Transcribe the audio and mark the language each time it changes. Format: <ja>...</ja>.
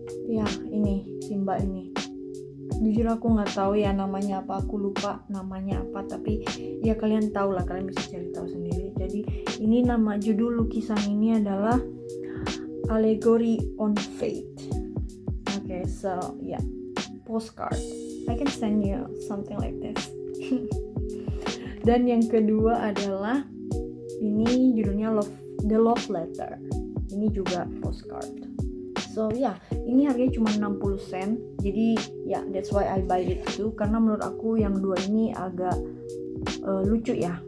<id>Ya ini Simba ini. Jujur aku nggak tahu ya namanya apa, aku lupa namanya apa, tapi ya kalian tahu lah, kalian bisa cari tahu sendiri. Jadi ini nama judul lukisan ini adalah Allegory on Fate.</id> <en>Okay, so yeah, postcard. I can send you something like this.</en> <id>Dan yang kedua adalah ini judulnya The Love Letter. Ini juga postcard.</id> <en>So ya,</en> <id>ini harganya cuma 60 sen. Jadi ya,</id> <en>that's why I buy it too,</en> <id>karena menurut aku yang dua ini agak lucu ya.</id>